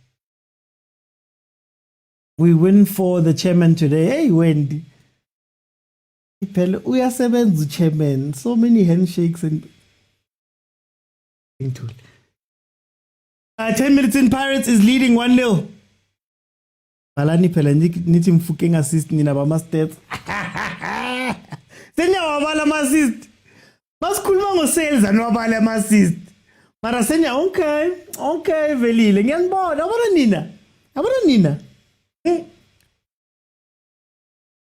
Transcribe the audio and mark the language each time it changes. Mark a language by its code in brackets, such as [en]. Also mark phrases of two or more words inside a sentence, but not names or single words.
[en] We win for the chairman today. Hey, Wendy. We are 7 the chairman. So many handshakes and 10 minutes in, Pirates is leading 1-0. [zu] Balani phela nithi Mfukeng assist nina ba stats. Senya wabala ama assist. Basikhuluma ngo-sales anwabala ama assist. Mara senya okay velile ngiyanibona. Yabona nina.